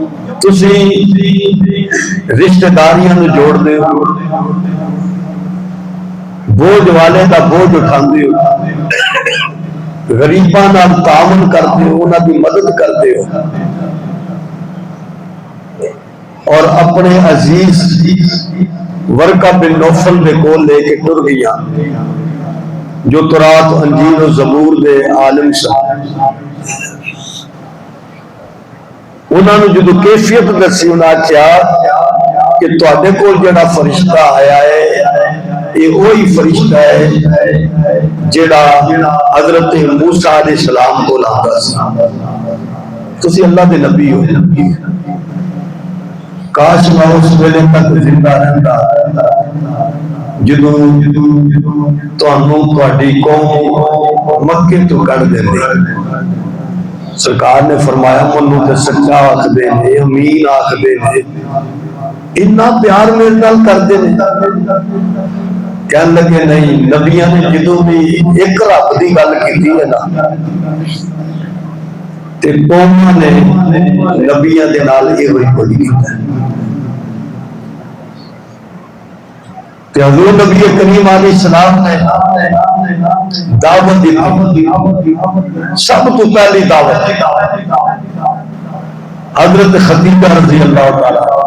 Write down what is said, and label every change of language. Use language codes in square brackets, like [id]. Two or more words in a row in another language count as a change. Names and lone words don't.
[pa] تسی رشتہ داریاں نوں جوڑ دے ہو، بوجھ والے دا بوجھ اٹھاندے ہو، غریباں نال تعاون کرتے ہو، انہاں دی مدد کرتے ہو، اور اپنے عزیز ورقہ بن نوفل دے کول لے کے ٹر گیا جو تورات انجیل و زبور دے عالم سن. انہوں نے جدو کیفیت دسی، انہوں نے کہا کہ تواڈے کول جڑا فرشتہ آیا ہے [ur] یہ وہی فرشتہ ہے [pa] جڑا حضرت موسیٰ علیہ السلام کو آندا سی. تسی اللہ دے نبی ہو، کاش میں اس ویلے تک زندہ رہندا جدو تانوں تہاڈی قوم مکے تو کڈ دیندی. سرکار نے فرمایا منوں تے سچا آکھدے نے، امین آکھدے نے، اتنا پیار میرے نال کردے نے. کہنے لگے نہیں، نبیاں نے جدو بھی ایک رب دی گل کیتی ہے نا تے قوماں نے نبیاں دے نال ایہی کچھ کیتا ہے. تے حضور نبی کریم علیہ السلام نے دعوت دی، سب تو پہلی دعوت حضرت خدیجہ رضی اللہ تعالی.